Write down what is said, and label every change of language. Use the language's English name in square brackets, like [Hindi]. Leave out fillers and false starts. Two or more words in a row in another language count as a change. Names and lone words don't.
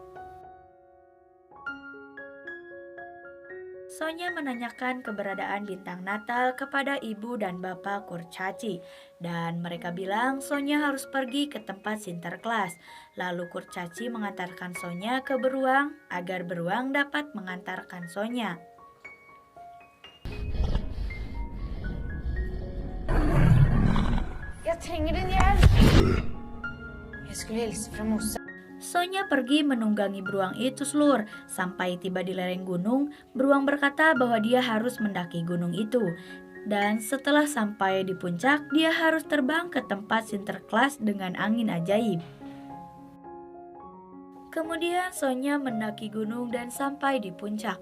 [Indonesian] Sonya menanyakan keberadaan bintang Natal kepada ibu dan bapak kurcaci. Dan mereka bilang Sonya harus pergi ke tempat Sinterklas. Lalu kurcaci mengantarkan Sonya ke beruang agar beruang dapat mengantarkan Sonya. [Swedish] Jag tränger den ihjäl. Jag skulle hälsa från morsan. [Indonesian] Sonya pergi menunggangi beruang itu seluruh. Sampai tiba di lereng gunung, beruang berkata bahwa dia harus mendaki gunung itu. Dan setelah sampai di puncak, dia harus terbang ke tempat Sinterklas dengan angin ajaib. Kemudian Sonya mendaki gunung dan sampai di puncak.